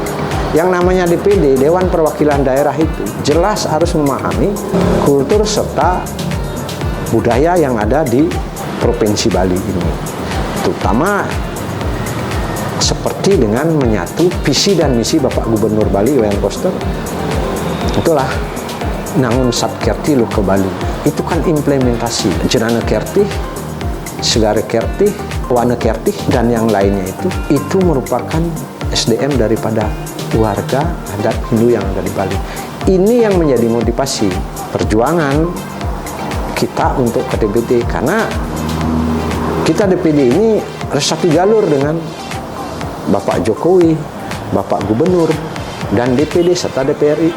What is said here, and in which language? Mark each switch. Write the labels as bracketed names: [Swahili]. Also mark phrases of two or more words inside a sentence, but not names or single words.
[Indonesian] Yang namanya DPD, Dewan Perwakilan Daerah, itu jelas harus memahami kultur serta budaya yang ada di Provinsi Bali ini, terutama seperti dengan menyatu visi dan misi Bapak Gubernur Bali Iwayan Koster. Itulah Nangun Sat Kerti Luh ke Bali. Itu kan implementasi Jenana Kerti, Segara Kerti, Wana Kerti, dan yang lainnya itu merupakan SDM daripada warga adat Hindu yang ada di Bali. Ini yang menjadi motivasi perjuangan kita untuk ke DPD, karena kita DPD ini harus satu jalur dengan Bapak Jokowi, Bapak Gubernur, dan DPD serta DPRI.